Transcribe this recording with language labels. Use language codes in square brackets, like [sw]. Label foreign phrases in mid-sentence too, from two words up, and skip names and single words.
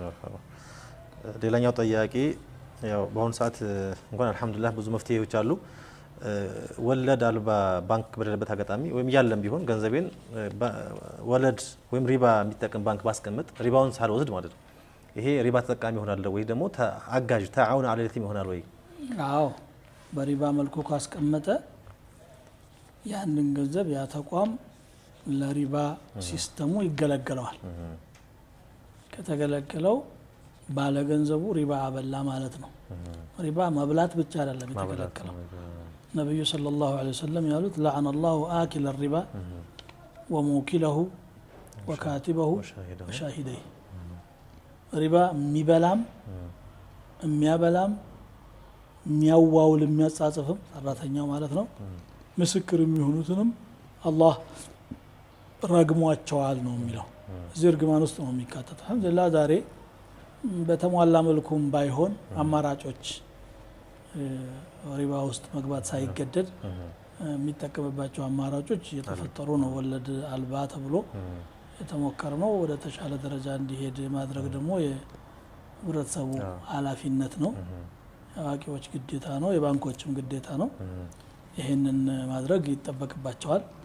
[am] ሌላኛው ጥያቄ ያው በአሁኑ ሰዓት እንኳን አልহামዱሊላህ ብዙ መፍትሄዎች አሉ። ወለድ አልባ ባንክ በሌለበት አጋጣሚ ወይም ያለም ቢሆን ገንዘቤን ወለድ ወይም ሪባ የሚጠቀም ባንክ ባስቀምጥ ሪባውን ሳልወስድ ማለት ነው ይሄ ሪባ ተጠቃሚ ይሆናል ወይ ደግሞ አጋዥ [ar] تعاون على اليتيم [am] ይሆናል ወይ? አዎ በሪባ መልኩ ካስቀመጠ ያንን ገንዘብ ያ ተቋም ለሪባ ሲስተሙ ይገለገለዋል። ከተገለገለው ባለ ገንዘቡ ሪባ አበላ ማለት ነው። ሪባ መብላት ብቻ አይደለም የተገለገለው። ነብዩ [ar] صلى الله عليه وسلم [am] ያሉት [ar] لعن الله آكل الربا وموكله وكاتبه وشاهديه [am] ሪባ የሚበላም የሚያበላም የሚያዋውል የሚያጻጽፍም ሰራተኛው ማለት ነው ምስክር የሚሆኑትንም አላህ ረግሟቸዋል ነው የሚለው። እዚህ እርግማን ውስጥ ነው የሚካተተው። አልহামዱሊላህ ዛሬ በተሟላ መልኩም ባይሆን አማራጮች ሪባ ውስጥ መግባት ሳይገደድ የሚጠቀምባቸው አማራጮች እየተፈጠሩ ነው። ወለድ አልባ ተብሎ የተሞከረ ነው። ወደ ተሻለ ደረጃ እንዲሄድ ማድረግ ደግሞ የህብረተሰቡ ኃላፊነት ነው። አዋቂዎች ግዴታ ነው፣ የባንኮችም ግዴታ ነው። ይሄንን ማድረግ ይጠበቅባቸዋል።